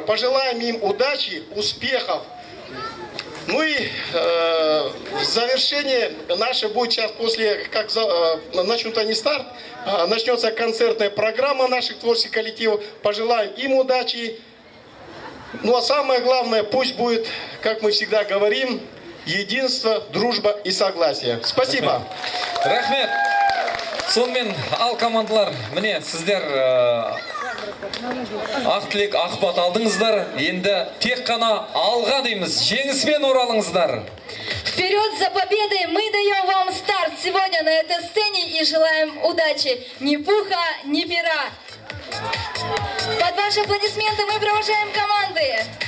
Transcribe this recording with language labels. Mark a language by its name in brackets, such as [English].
[Russian] Пожелаем им удачи, успехов. Ну и в завершение наше будет сейчас после, как начнут они старт, начнется концертная программа наших творческих коллективов. Пожелаем им удачи. Ну а самое главное, пусть будет, как мы всегда говорим, единство, дружба и согласие. Спасибо. [Kazakh] Рахмет. Сонымен ал командалар, міне сіздер ақ тілек, ақ бат алдыңыздар. Енді тек қана алға дейміз. Жеңіспен оралыңыздар. [Russian] Вперед за победой! Мы даем вам старт сегодня на этой сцене и желаем удачи. Ни пуха, ни пера. Под ваши аплодисменты мы провожаем команды.